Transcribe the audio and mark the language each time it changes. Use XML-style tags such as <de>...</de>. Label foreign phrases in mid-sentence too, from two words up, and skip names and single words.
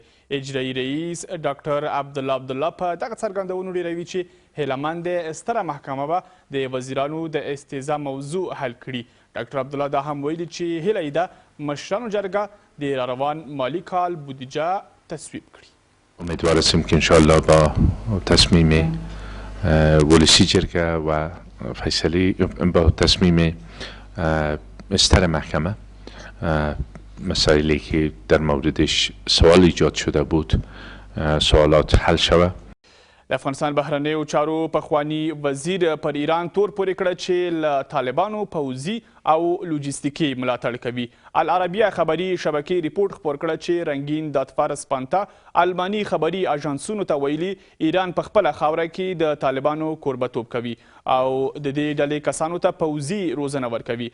<ps>اجرایي رئیس ډاکټر عبدالله په دغه څرګندونو ډیروي چې هیله ستره محکمه به د وزیرانو د استیضاح موضوع حل کړي. ډاکټر عبدالله دا هم ویلي چې هیله یې ده مشرانو جرګه د راروان مالی کال بودجه تصویب کړي.</ps> <fa>امیدوار هستیم که انشاءالله با تصمیم ولسی جرگه و فیصله با تصمیم ستر محکمه مسائلی که در موردش سوال ایجاد شده بود سوالات حل شود.</fa> <ps>د افغانستان بهرنیو چارو پخوانی وزیر پر ایران تور پورې کړه چې له طالبانو پوځي او لوجستیکي ملاتړ کوي. العربیه خبري شبکې ریپورټ خپور کړه چې رنګین داتفارس پانتا الماني خبري اژانسونو ته ویلي ایران په خپله خاوره کې د طالبانو کوربتوب کوي او د دې ډلې کسانو ته پوځي روزنه ورکوي.</ps>